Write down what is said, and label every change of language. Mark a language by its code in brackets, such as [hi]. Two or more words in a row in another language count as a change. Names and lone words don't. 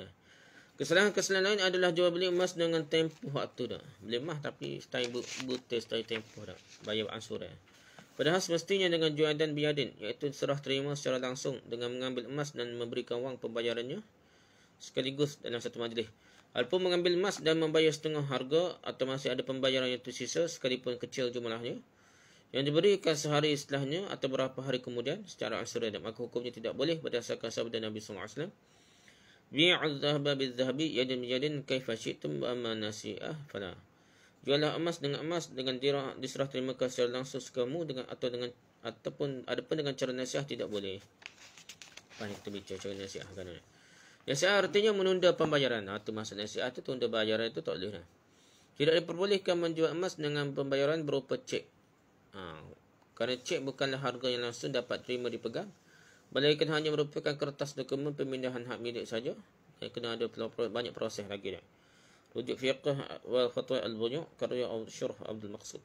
[ms] Kesalahan-kesalahan lain adalah jual beli emas dengan tempoh waktu dah. Beli emas tapi style butir, style tempoh dah. Bayar ansur dah. Padahal semestinya dengan [ar] يدا بيد, [ms] iaitu serah terima secara langsung dengan mengambil emas dan memberikan wang pembayarannya sekaligus dalam satu majlis. Walaupun mengambil emas dan membayar setengah harga atau masih ada pembayaran yang tersisa sekalipun kecil jumlahnya, yang diberikan sehari setelahnya atau beberapa hari kemudian secara ansur, maka hukumnya tidak boleh berdasarkan sabda Nabi SAW. [ar] بيعوا الذهب بالذهب يدا بيد كيف شئتم وأما نسيئة فلا. [ms] Jualah emas dengan dirham diserah terimakan secara langsung sekamu ataupun adapun dengan cara nasiah tidak boleh. [id] Apa kita bicara cara nasiah kan? Nasiah artinya menunda pembayaran. [ms] Itu maksud nasiah tu tunda bayaran itu tak boleh dah. [id] Tidak diperbolehkan menjual emas dengan pembayaran berupa cek. [ms] Kerana cek bukanlah harga yang langsung dapat terima dipegang, melainkan hanya merupakan kertas dokumen pemindahan hak milik saja. Yang kena ada banyak proses lagi dah. Rujuk fiqh wal fatwa al-buyu' karya Asyraf Abdul Maqsud.